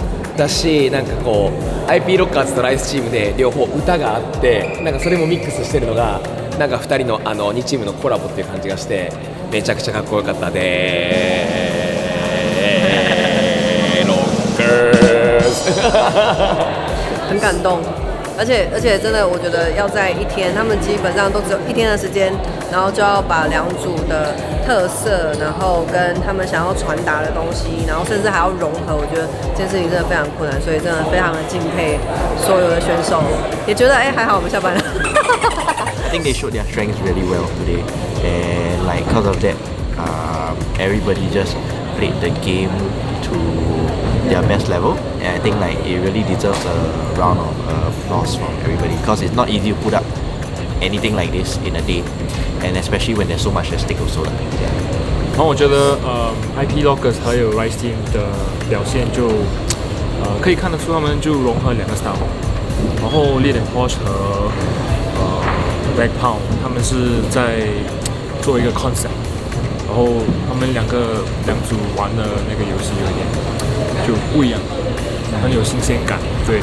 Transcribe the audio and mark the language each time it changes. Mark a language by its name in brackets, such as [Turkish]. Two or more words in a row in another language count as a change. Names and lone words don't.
[Japanese] だしなんかこう IP ロッカーズとライスチームで両方歌があって、なんかそれもミックスしてるのがなんか2人の2チームのコラボっていう感じがしてめちゃくちゃかっこよかったでーロッカーズ [Chinese] 很感动。而且真的，我觉得要在一天，他们基本上都只有1天的时间，然后就要把两组的特色，然后跟他们想要传达的东西，然后甚至还要融合。我觉得这件事情真的非常困难，所以真的非常的敬佩所有的选手，也觉得还好我们下班了。 [English] I think they showed their strengths really well today, and like because of that, everybody just played the game to their best level, and I think like it really deserves a round of applause from everybody because it's not easy to put up anything like this in a day, and especially when there's so much at stake also. Yeah. [Chinese] 然后我觉得IP Lockers 还有 Rise Team 的表现就可以看得出他们就融合两个 style， 然后 Lead and Posh 和Black Pound 他们是在做一个 concept， 然后他们两组玩的那个游戏有点就不一样，很有新鲜感，对。